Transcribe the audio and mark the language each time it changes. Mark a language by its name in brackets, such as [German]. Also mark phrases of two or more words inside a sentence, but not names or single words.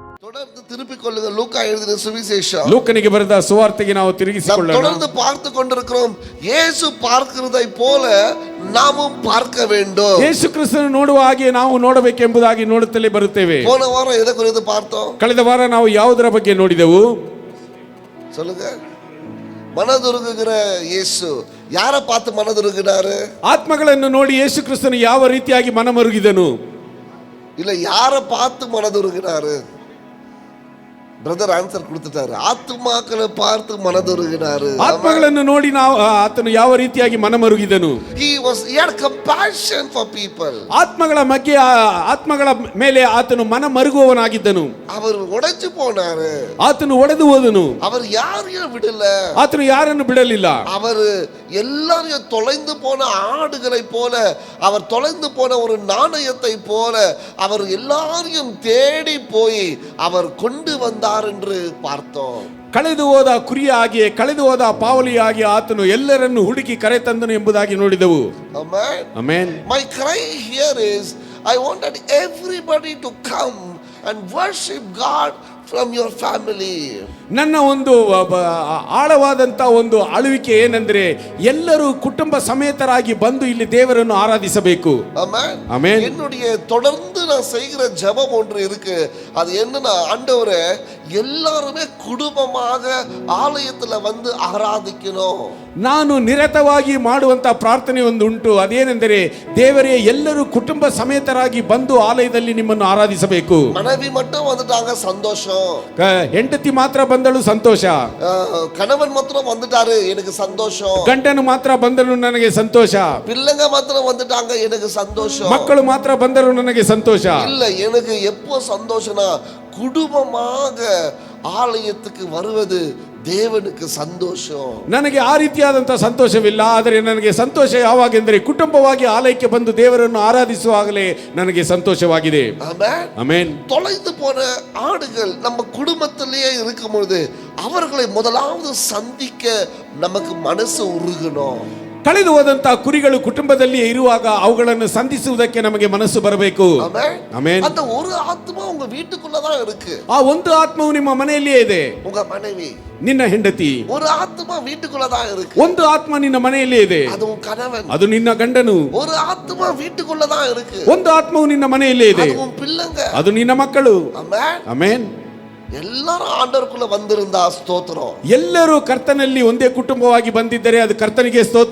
[Tamil] தொடர்ந்து திருப்பிக் கொள்ளுங்க. லூக்கா எழுதின சுவிசேஷம், [Kannada] ಲೂಕನಿಗೆ ಬರೆದ ಸುವಾರ್ತೆಗೆ ನಾವು ತಿರುಗಿಸಿಕೊಳ್ಳೋಣ. [Tamil] தொடர்ந்து பார்த்து கொண்டிருக்கிறோம். இயேசு பார்க்கிறதை போல நாமும் பார்க்க வேண்டும். [Kannada] ಯೇಸು ಕ್ರಿಸ್ತನ ನೋಡುವ ಹಾಗೆ ನಾವು ನೋಡಬೇಕೆಂಬುದಾಗಿ ನೋಡುತ್ತಲೇ ಬರುತ್ತೇವೆ. [Tamil] போன வாரம் எதை குறித்து பார்த்தோம்? [Kannada] ಕಳೆದ ವಾರ ನಾವು ಯಾವುದರ ಬಗ್ಗೆ ನೋಡಿದೆವು? [Tamil] சொல்லுங்க. மனதுருகுகிற யேசு யார பார்த்து மனதுருகினாரு? [Kannada] ಆತ್ಮಗಳನ್ನು ನೋಡಿ ಯೇಸು ಕ್ರಿಸ್ತನು ಯಾವ ರೀತಿಯಾಗಿ ಮನಮರುಗಿದನು? [Tamil] இல்ல யார பார்த்து மனதுருகினாரு? பிரதர் ஆன்சர் கொடுத்துட்டாரு. ஆத்மாக்களை பார்த்து மனதுருகினாரு. [Kannada] ಆತ್ಮಗಳನ್ನು ನೋಡಿ ನಾವು ಆತನು ಯಾವ ರೀತಿಯಾಗಿ ಮನಮರುಗಿದನು? [English] he had compassion for people. [Kannada] ಆತ್ಮಗಳ ಮೇಲೆ ಆತನು ಮನಮರುಗುವವನಾಗಿದ್ದನು. [Tamil] அவர் உடைஞ்சு போனாரு. [Kannada] ಆತನು ಒಡೆದು ಹೋದನು. [Tamil] அவர் யாரையும் விடல. [Kannada] ಆತನು ಯಾರನ್ನು ಬಿಡಲಿಲ್ಲ. [Tamil] அவர் எல்லாரையும் தொலைந்து போன ஆடுகளை போல, அவர் தொலைந்து போன ஒரு நாணயத்தை போல அவர் எல்லாரையும் தேடி போய் அவர் கொண்டு வந்தார் என்று பார்த்தோம். [Kannada] ಕಳೆದು ಹೋದ ಕುರಿಯಾಗಿ, ಕಳೆದು ಹೋದ ಪಾವಲಿಯಾಗಿ ಆತನು ಎಲ್ಲರನ್ನು ಹುಡುಕಿ ಕರೆ ತಂದನು ಎಂಬುದಾಗಿ ನೋಡಿದೆವು. Amen. Amen. [English] My cry here is, I wanted everybody to come and worship God from your family. [Kannada] ನನ್ನ ಒಂದು ಆಳವಾದಂತ ಒಂದು ಅಳುವಿಕೆ ಏನೆಂದರೆ, ಎಲ್ಲರೂ ಕುಟುಂಬ ಸಮೇತರಾಗಿ ಬಂದು ಇಲ್ಲಿ ದೇವರನ್ನು ಆರಾಧಿಸಬೇಕು. Amen. Amen. [Tamil] என்னுடைய தொடர்ந்து நான் செய்கிற ஜெபம் ஒன்று இருக்கு. அது என்னன்னா, ஆண்டவரே எல்லாருமே குடும்பமாக ஆலயத்துல வந்து ஆராதிக்கணும். [Kannada] ನಾನು ನಿರತವಾಗಿ ಮಾಡುವಂತ ಪ್ರಾರ್ಥನೆ ಒಂದು ಉಂಟು. ಅದೇನೆಂದರೆ, ದೇವರೇ ಎಲ್ಲರೂ ಕುಟುಂಬ ಸಮೇತರಾಗಿ ಬಂದು ಆಲಯದಲ್ಲಿ ನಿಮ್ಮನ್ನು ಆರಾಧಿಸಬೇಕು. [Tamil] மனைவி மட்டும் வந்துட்டாங்க, சந்தோஷம். [Kannada] ಹೆಂಡತಿ ಮಾತ್ರ ಬಂದಳು, ಸಂತೋಷ. [Tamil] கணவன் மாத்திரம் வந்துட்டாரு, எனக்கு சந்தோஷம். [Kannada] ಗಂಡನು ಮಾತ್ರ ಬಂದನು, ನನಗೆ ಸಂತೋಷ. [Tamil] பிள்ளைங்க மாத்திரம் வந்துட்டாங்க, எனக்கு சந்தோஷம். [Kannada] ಮಕ್ಕಳು ಮಾತ್ರ ಬಂದರು, ನನಗೆ ಸಂತೋಷ. [Tamil] இல்ல, எனக்கு எப்போ சந்தோஷம்னா, குடும்பமாக ஆலயத்துக்கு வருவது [Kannada] ದೇವನಿಗೆ ಸಂತೋಷ. ನನಗೆ ಆ ರೀತಿಯಾದಂತಹ ಸಂತೋಷವಿಲ್ಲ. ಆದರೆ ನನಗೆ ಸಂತೋಷ ಯಾವಾಗೆಂದರೆ, ಕುಟುಂಬವಾಗಿ ಆಲಯಕ್ಕೆ ಬಂದು ದೇವರನ್ನು ಆರಾಧಿಸುವಾಗಲೇ ನನಗೆ ಸಂತೋಷವಾಗಿದೆ. ಆಮೆನ್. [Tamil] தொலைந்து போன ஆடுகள் நம்ம குடும்பத்திலேயே இருக்கும் பொழுது அவர்களை முதலாவது சந்திக்க நமக்கு மனசு உருகணும். [Kannada] ಕಳೆದು ಹೋದಂತಹ ಕುರಿಗಳು ಕುಟುಂಬದಲ್ಲಿ ಇರುವಾಗ ಅವುಗಳನ್ನು ಸಂಧಿಸುವುದಕ್ಕೆ ನಮಗೆ ಮನಸ್ಸು ಬರಬೇಕು. ಆಮೆನ್. [Tamil] அந்த ஒரு ஆத்மா உங்க வீட்டுக்குள்ள தான் இருக்கு. [Kannada] ಆ ಒಂದು ಆತ್ಮವು ನಿಮ್ಮ ಮನೆಯಲ್ಲಿಯೇ ಇದೆ. [Tamil] உங்க மனைவி, [Kannada] ನಿನ್ನ ಹೆಂಡತಿ, [Tamil] ஒரு ஆத்மா வீட்டுக்குள்ள தான் இருக்கு. [Kannada] ಒಂದು ಆತ್ಮ ನಿನ್ನ ಮನೆಯಲ್ಲಿಯೇ ಇದೆ. [Tamil] ಅದು கணவன், [Kannada] ಅದು ನಿನ್ನ ಗಂಡನು. [Tamil] ஒரு ஆத்மா வீட்டுக்குள்ள தான் இருக்கு. [Kannada] ಒಂದು ಆತ್ಮವು ನಿನ್ನ ಮನೆಯಲ್ಲಿಯೇ ಇದೆ. [Tamil] ಅದು பிள்ளைங்க, [Kannada] ಅದು ನಿನ್ನ ಮಕ್ಕಳು. ಆಮೆನ್. ಆಮೆನ್. [Tamil] எல்லாரும் ஆண்டவருக்குள்ள வந்திருந்தா ஸ்தோத்திரம். [Kannada] ಎಲ್ಲರೂ ಕರ್ತನಲ್ಲಿ ಒಂದೇ ಕುಟುಂಬವಾಗಿ ಬಂದಿದ್ದರೆ ಅದು ಕರ್ತನಿಗೆ ಸ್ತೋತ್ರ.